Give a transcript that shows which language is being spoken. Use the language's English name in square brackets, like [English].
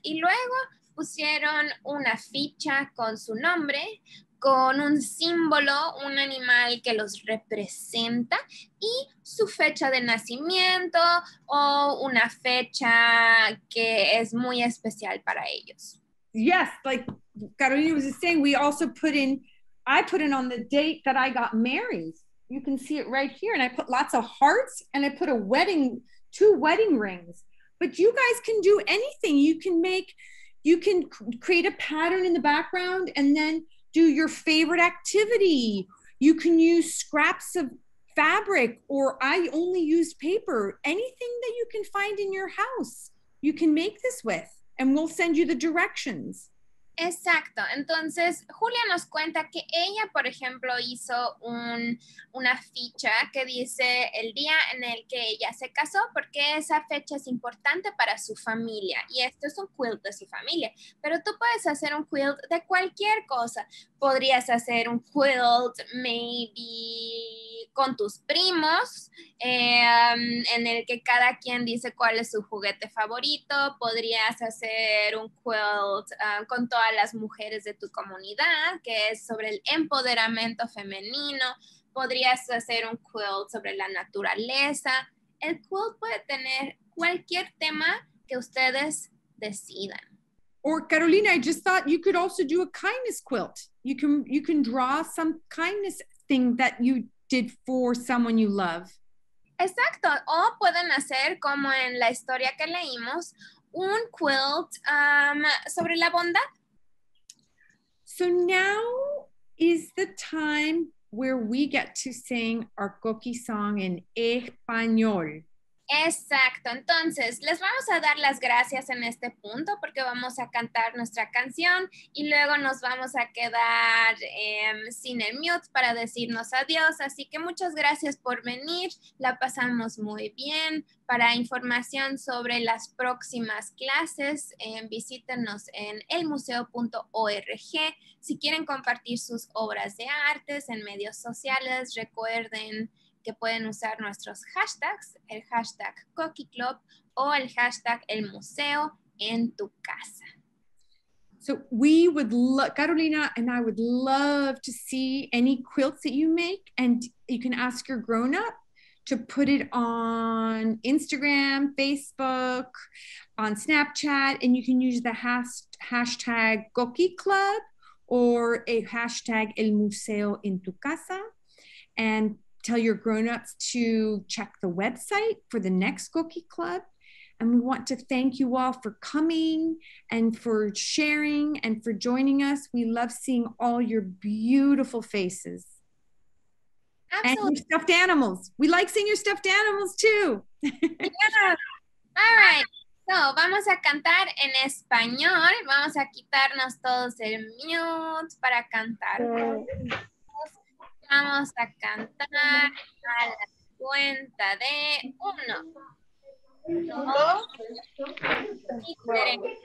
[Spanish] Y luego pusieron una ficha con su nombre, con un símbolo, un animal que los representa y su fecha de nacimiento o una fecha que es muy especial para ellos. [English] Yes, like Carolina was just saying, we also I put in on the date that I got married. You can see it right here. And I put lots of hearts, and I put 2 wedding rings. But you guys can do anything. You can create a pattern in the background and then do your favorite activity. You can use scraps of fabric, or I only used paper. Anything that you can find in your house, you can make this with, and we'll send you the directions. [Spanish] Exacto. Entonces, Julia nos cuenta que ella, por ejemplo, hizo una ficha que dice el día en el que ella se casó, porque esa fecha es importante para su familia. Y esto es un quilt de su familia. Pero tú puedes hacer un quilt de cualquier cosa. Podrías hacer un quilt, maybe con tus primos, en el que cada quien dice cuál es su juguete favorito. Podrías hacer un quilt con todas las mujeres de tu comunidad, que es sobre el empoderamiento femenino. Podrías hacer un quilt sobre la naturaleza. El quilt puede tener cualquier tema que ustedes decidan. [English] Or Carolina, I just thought you could also do a kindness quilt. You can draw some kindness thing that you did for someone you love. [Spanish] Exacto. O pueden hacer, como en la historia que leímos, un quilt sobre la bondad. [English] So now is the time where we get to sing our Coquí song in español. [Spanish] Exacto, entonces les vamos a dar las gracias en este punto porque vamos a cantar nuestra canción y luego nos vamos a quedar sin el mute para decirnos adiós, así que muchas gracias por venir, la pasamos muy bien. Para información sobre las próximas clases, visítenos en elmuseo.org. Si quieren compartir sus obras de artes en medios sociales, recuerden que pueden usar nuestros hashtags, el hashtag Coquí Club o el hashtag el Museo en Tu Casa. [English] So we would love, Carolina and I would love to see any quilts that you make, and you can ask your grown-up to put it on Instagram, Facebook, on Snapchat, and you can use the hashtag Coquí Club or a hashtag El Museo en Tu Casa, and tell your grown-ups to check the website for the next Coquí Club. And we want to thank you all for coming and for sharing and for joining us. We love seeing all your beautiful faces. Absolutely. And your stuffed animals. We like seeing your stuffed animals too. Yeah. All right. [Spanish] So, vamos a cantar en español. Vamos a quitarnos todos el mute para cantar. Vamos a cantar a la cuenta de 1, 2 y 3.